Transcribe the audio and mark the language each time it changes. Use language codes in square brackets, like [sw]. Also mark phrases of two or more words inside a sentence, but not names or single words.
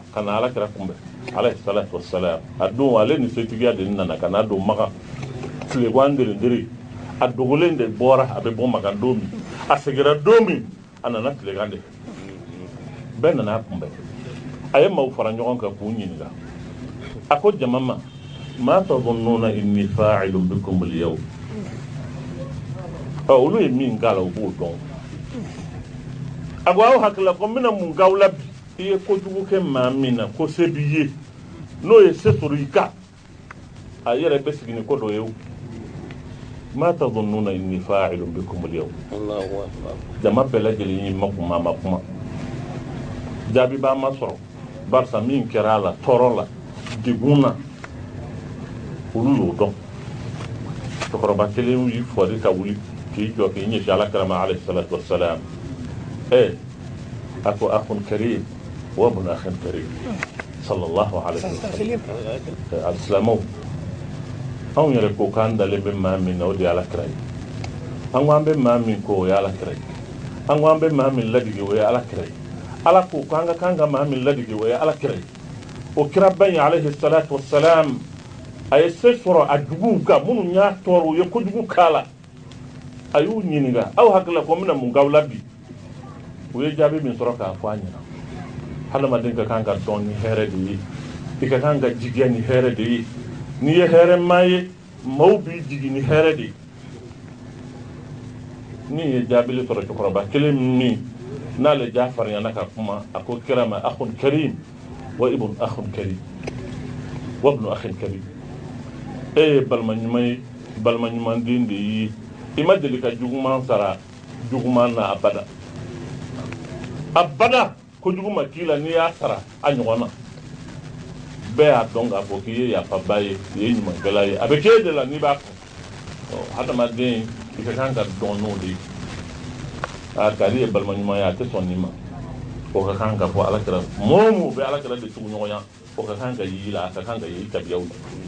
[bm] ka na alakira kunbɛn [ar] عليه الصلاة والسلام [bm] a don ale ni setigiya de nana ka na don Makan tilegan derendere a dogolen de bɔra a bɛ bɔ Makan don min a segira don min a nana tilegan de bɛɛ nana a kunbɛn a ye maaw fara ɲɔgɔn kan k'u ɲininka a ko jama ma [ar] ما تظنون إني فاعل بكم اليوم [bm] olu ye min k'a la u b'o dɔn a ko aw hakili la ko n bɛna mun k'aw la bi i ye kojugu kɛ maa min na ko se b'i ye n'o ye se sɔrɔ i kan a yɛrɛ bɛ sigi ni ko dɔ ye o [ar] ما تظنون إني فاعل بكم اليوم [bm] jama bɛɛ lajɛlen y'i makun ma kuma jaabi b'a ma sɔrɔ barisa min kɛra a la tɔɔrɔ la degun na olu y'o dɔn cɛkɔrɔba kelen y'i fɔri ka wuli k'i jɔ k'i ɲɛsi alakira ma [ar] عليه الصلاة والسلام [bm] a ko [ar] أخ كريم وابن أخ كريم صلى الله عليه وسلم [bm] alisilamɛw anw yɛrɛ ko k'an dalen bɛ maa min na o de ye alakira ye an ko an bɛ maa min ko o ye alakira ye an ko an bɛ maa min ladigi o ye alakira ye ala ko k'an ka kan ka maa min ladigi o ye alakira ye o kira ba in [ar] عليه الصلاة والسلام [bm] a ye se sɔrɔ a juguw kan minnu y'a tɔɔrɔ u ye kojugu k'a la a y'u ɲininka aw hakili la ko n bɛna mun k'aw la bi u ye jaabi min sɔrɔ k'a fɔ a ɲɛna hadamaden ka kan ka dɔn ni hɛrɛ de ye i ka kan ka jigiya ni hɛrɛ de ye n'i ye hɛrɛma ye maaw b'i jigi ni hɛrɛ de ye min ye jaabi sɔrɔ cɛkɔrɔba kelen min n'ale ja farinyana ka kuma a ko kira ma [ar] أخ كريم وابن أخ كريم وابن أخ كريم [bm] balima ɲuman ye balima ɲumanden de ye i ma deli ka juguman sara juguman na abada ko jugu ma k'i la n'i y'a sara a ɲɔgɔn na bɛɛ y'a dɔn k'a fɔ k'i ye yafaba ye i ye ɲumankɛla ye a bɛ k'e de la n'i b'a kun hadamaden i ka kan ka dɔn n'o de ye k'ale ye balima ɲuman ye a tɛ sɔn nin ma o ka kan ka fɔ alakira mɔɔ o bɛ alakira de tugu ɲɔgɔn ya o ka kan ka y'i la a ka kan ka ye i tabiyaw la